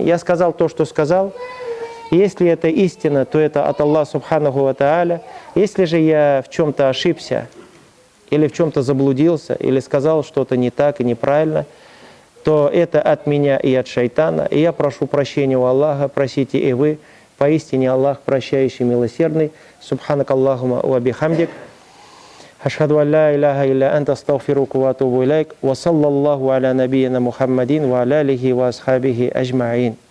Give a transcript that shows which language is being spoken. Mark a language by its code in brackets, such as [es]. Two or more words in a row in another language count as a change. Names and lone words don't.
[ru] Я сказал то, что сказал. Если это истина, то это от Аллаха [ar] سبحانه وتعالى. [ru] Если же я в чем-то ошибся, или в чем-то заблудился, или сказал что-то не так и неправильно, то это от меня и от шайтана. И я прошу прощения у Аллаха, просите и вы. Поистине Аллах прощающий, милосердный. [ar] سبحانك اللهم وبحمدك. أشهد أن لا إله إلا أنت أستغفرك وأتوب إليك. وصلى الله على نبينا محمد وعلى آله وأصحابه أجمعين.